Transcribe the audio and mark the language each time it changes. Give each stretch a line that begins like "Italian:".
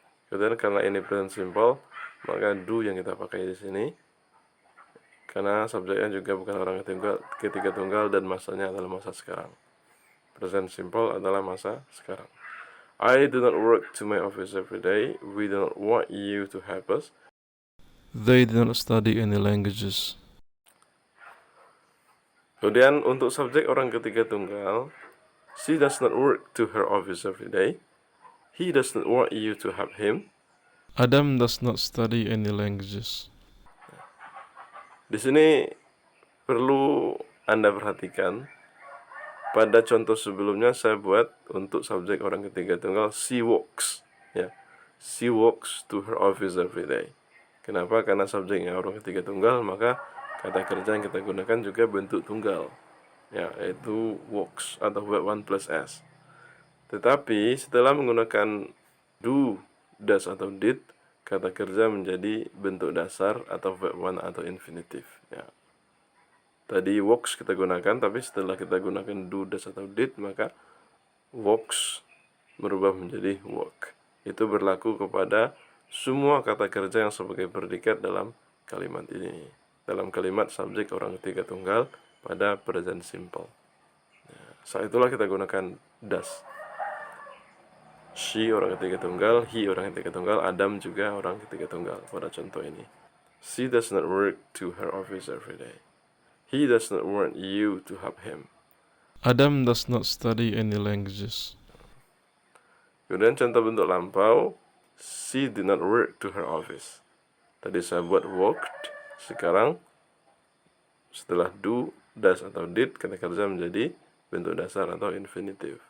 Indonesian: Kemudian karena ini present simple, maka do yang kita pakai di sini. Karena subjeknya juga bukan orang ketiga tunggal dan masanya adalah masa sekarang. Present simple adalah masa sekarang.
English: I do not work to my office every day. We do not want you to help us. They do not study any languages.
Indonesian: Kemudian untuk subjek orang ketiga tunggal,
English: she does not work to her office every day. He does not want you to help him. Adam does not study any languages.
Indonesian: Di sini perlu Anda perhatikan, pada contoh sebelumnya saya buat untuk subjek orang ketiga tunggal,
English: she walks. Ya, she walks to her office every day.
Indonesian: Kenapa? Karena subjeknya orang ketiga tunggal, maka kata kerja yang kita gunakan juga bentuk tunggal, ya, yaitu walks atau verb 1 plus s. Tetapi setelah menggunakan do, does, atau did, kata kerja menjadi bentuk dasar atau verb 1 atau infinitif. Ya. Tadi walks kita gunakan, tapi setelah kita gunakan do, does, atau did, maka walks berubah menjadi work. Itu berlaku kepada semua kata kerja yang sebagai predikat dalam kalimat ini. Dalam kalimat subjek orang ketiga tunggal pada present simple. Saat itulah kita gunakan does. She orang ketiga tunggal, he orang ketiga tunggal, Adam juga orang ketiga tunggal pada contoh ini.
English: She does not work to her office every day. He does not want you to help him. Adam does not study any languages.
Indonesian: Kemudian contoh bentuk lampau,
English: she did not work to her office.
Indonesian: Tadi saya buat worked, sekarang setelah do, does, atau did, kata kerja menjadi bentuk dasar atau infinitif.